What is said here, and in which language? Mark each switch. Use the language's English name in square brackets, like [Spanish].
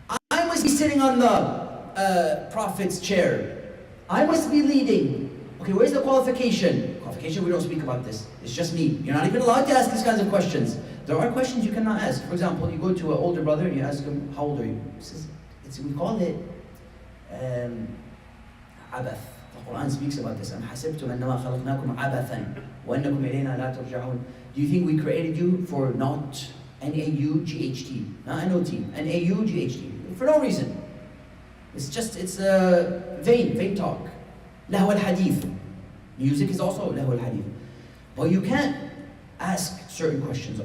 [English] I must be sitting on the Prophet's chair. I must be leading. Okay, where's the qualification? Qualification, we don't speak about this. It's just me. You're not even allowed to ask these kinds of questions. There are questions you cannot ask. For example, you go to an older brother and you ask him, how old are you? We call it abath. The Quran speaks about this. [Arabic] أَمْ حَسِبْتُمْ أَنَّمَا خَلَقْنَاكُمْ عَبَثًا وَأَنَّكُمْ إِلَيْنَا لَا تُرْجَعُونَ. [English] Do you think we created you for naught? N-A-U-G-H-T. Not N-O-T. N-A-U-G-H-T. For no reason. It's vain talk. Lahu al-hadith. Music is also lahu al-hadith. But you can't ask certain questions.